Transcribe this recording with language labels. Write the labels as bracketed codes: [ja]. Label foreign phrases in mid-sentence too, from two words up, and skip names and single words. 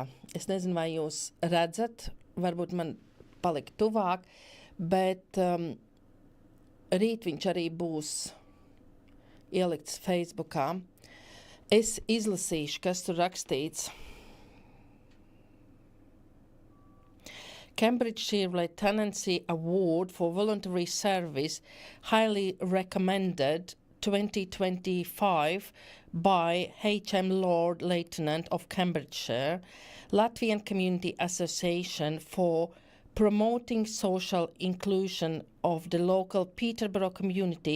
[lv] Es nezinu, vai jūs redzat, varbūt man palika tuvāk, bet rīt viņš arī būs ielikts Facebookā. Es izlasīšu, kas tur rakstīts. [en] Cambridgeshire Lieutenancy Award for Voluntary Service, highly recommended 2025 by H.M. Lord Lieutenant of Cambridgeshire, Latvian Community Association for promoting social inclusion of the local Peterborough community